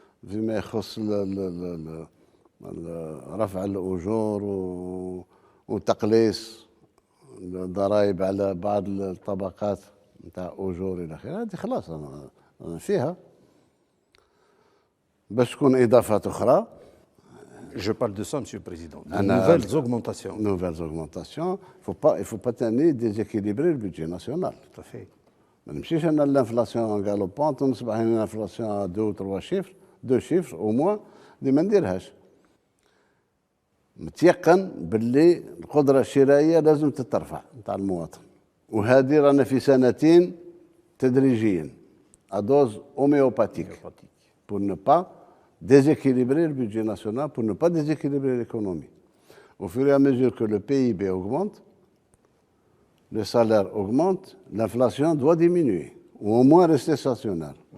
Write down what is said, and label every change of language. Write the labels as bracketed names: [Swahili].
[Arabic] فيما يخص رفع الأجور وتقليص الضرائب على بعض الطبقات نتاع أجور إلى آخره، هذه خلاص أنا فيها. باش تكون إضافات أخرى. [French] Je parle de ça, Monsieur le Président. De nouvelles augmentations. Nouvelles augmentations. Il ne faut pas déséquilibrer le budget national. Tout à fait. [Arabic] ما نمشيش انا [French] الانفلاسيون غالوبونت [Arabic] ونصبح هنا الانفلاسيون 2 و 3 شيفر [French] 2 شيفر او موان [Arabic] اللي ما نديرهاش. متيقن باللي القدره الشرائيه لازم تترفع نتاع المواطن، وهذه رانا في سنتين تدريجيا ادوز [French] homéopathique pour ne pas déséquilibrer le budget national, pour ne pas déséquilibrer l'économie. Au fur et à mesure que le PIB augmente, les salaires augmentent, l'inflation doit diminuer ou au moins rester stationnaire.